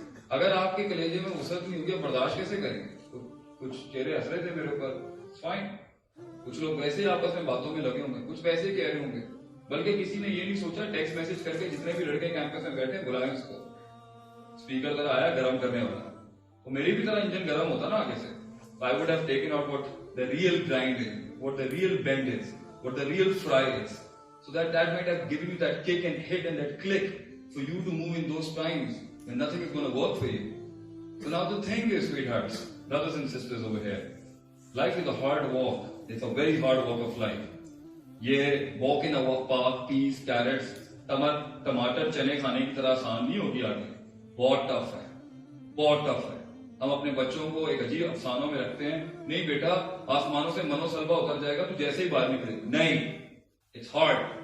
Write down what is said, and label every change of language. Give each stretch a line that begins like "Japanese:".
Urdu: اگر آپ کے کلیجے میں وسعت نہیں ہوگی, برداشت کیسے کریں گے؟ تو کچھ چہرے ہنس رہے تھے میرے اوپر, فائن, کچھ لوگ ویسے ہی آپس میں باتوں میں لگے ہوں گے, کچھ ویسے ہی کہہ رہے ہوں گے, بلکہ کسی نے یہ نہیں سوچا ٹیکسٹ میسج کر کے جتنے بھی لڑکے کیمپس میں بیٹھے بلائیں اس کو, اسپیکر طرح آیا گرم کرنے والا, تو میری بھی طرح انجن گرم ہوتا نا آگے سے.
English: I would have taken out what the real grind is, what the real bend is, what the real fry is, so that might have given you that kick and hit and that click for you to move in those times when nothing is going to work for you. So now the thing is, sweethearts, brothers and sisters over here, life is a hard walk. It's a very hard walk of life.
Urdu: یہ
English: walk in a park, peas, carrots,
Urdu: ٹماٹر چنے کھانے کی طرح آسان نہیں ہوگی آگے, بہت ٹف ہے, بہت ٹف ہے. ہم اپنے بچوں کو ایک عجیب افسانوں میں رکھتے ہیں, نہیں بیٹا آسمانوں سے منو سلبا اتر جائے گا تو جیسے ہی باہر نکلے, نہیں,
English: It's hard.